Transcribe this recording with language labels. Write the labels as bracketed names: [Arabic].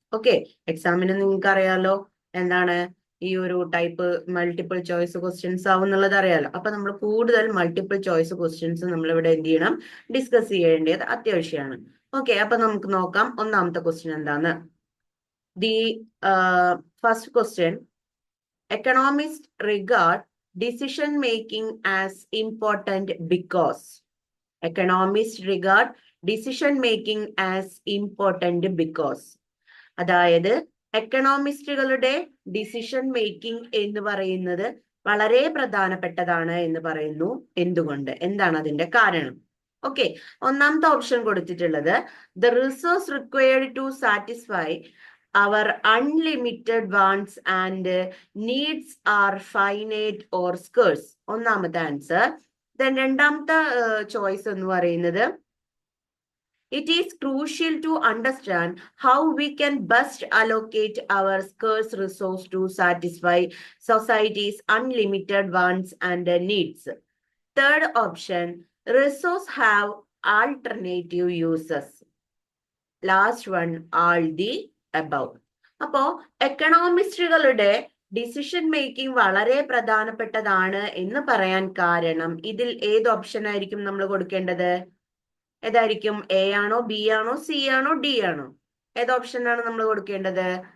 [Malayalam] Okay, എക്സാമിന് നിങ്ങൾക്ക് അറിയാലോ എന്താണ് ഈ ഒരു ടൈപ്പ് മൾട്ടിപ്പിൾ ചോയ്സ് ക്വസ്റ്റ്യൻസ് ആവും എന്നുള്ളത് അറിയാലോ. അപ്പൊ നമ്മൾ കൂടുതൽ മൾട്ടിപ്പിൾ ചോയ്സ് ക്വസ്റ്റ്യൻസ് നമ്മൾ ഇവിടെ എന്ത് ചെയ്യണം, ഡിസ്കസ് ചെയ്യേണ്ടത് അത്യാവശ്യമാണ്. ഓക്കെ, അപ്പൊ നമുക്ക് നോക്കാം ഒന്നാമത്തെ ക്വസ്റ്റ്യൻ എന്താണ്. [English] The first question: economists regard decision making as important because. Economists regard decision making as important because. [Malayalam] അതായത് എക്കണോമിസ്റ്റുകളുടെ ഡിസിഷൻ മേക്കിംഗ് എന്ന് പറയുന്നത് വളരെ പ്രധാനപ്പെട്ടതാണ് എന്ന് പറയുന്നു. എന്തുകൊണ്ട്, എന്താണ് അതിന്റെ കാരണം? ഓക്കെ, ഒന്നാമത്തെ ഓപ്ഷൻ കൊടുത്തിട്ടുള്ളത് [English] The resource required to satisfy our unlimited wants and needs are finite or scarce. [Malayalam] ഒന്നാമത്തെ ആൻസർ. ദെൻ രണ്ടാമത്തെ ചോയ്സ് എന്ന് പറയുന്നത് [English] it is crucial to understand how we can best allocate our scarce resource to satisfy society's unlimited wants and needs. Third option, resource have alternative uses. Last one, all the above. [Malayalam] അപ്പോ എക്കണോമിസ്റ്റുകളുടെ decision making വളരെ പ്രധാനപ്പെട്ടതാണ് എന്ന് പറയാൻ കാരണം ഇതിൽ ഏത് option ആയിരിക്കും നമ്മൾ കൊടുക്കേണ്ടത്? ഏതായിരിക്കും? എ ആണോ, ബി ആണോ, സി ആണോ, ഡി ആണോ? ഏത് ഓപ്ഷനാണ് നമ്മൾ കൊടുക്കേണ്ടത്?